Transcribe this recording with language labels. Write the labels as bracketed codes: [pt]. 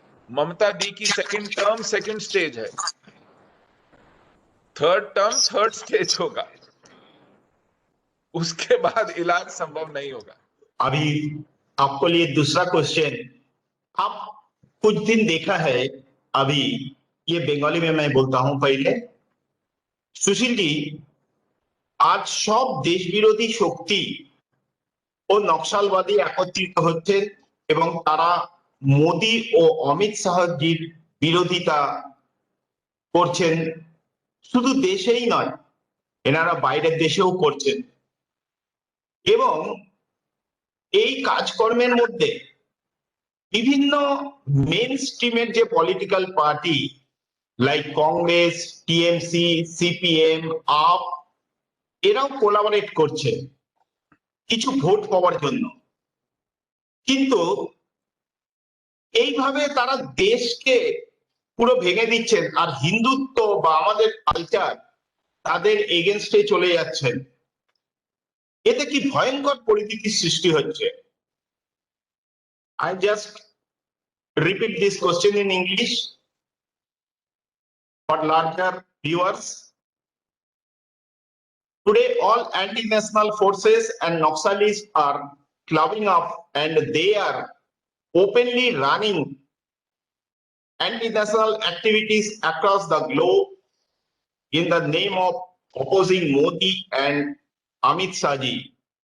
[hi] ममता दी की second term second stage है, third term third stage होगा, उसके बाद इलाज संभव नहीं होगा। अभी आपको लिए दूसरा क्वेश्चन। आप कुछ दिन देखा है, अभी ये बंगाली में मैं बोलता हूं पहले। [bn] सुशील जी, আজ সব দেশ বিরোধী শক্তি ও নকশালবাদী একত্রিত হচ্ছেন এবং তারা মোদি ও অমিত শাহজির বিরোধিতা করছেন। শুধু দেশেই নয়, এনারা বাইরের দেশেও করছেন এবং এই কাজকর্মের মধ্যে বিভিন্ন মেন স্ট্রিমের যে political party like Congress, TMC, CPM, up, এরাও কোলাবরেট করছে কিছু ভোট পাওয়ার জন্য। কিন্তু এইভাবে তারা দেশকে পুরো ভেঙে দিচ্ছেন আর হিন্দুত্ব বা আমাদের কালচার তাদের এগেনস্টে চলে যাচ্ছেন। এতে কি ভয়ঙ্কর পরিস্থিতির সৃষ্টি হচ্ছে। [en] I just repeat this question in English for larger viewers. Today, all anti-national forces and Naxalis are clubbing up and they are openly running anti-national activities across the globe in the name of opposing Modi and Amit Shah ji.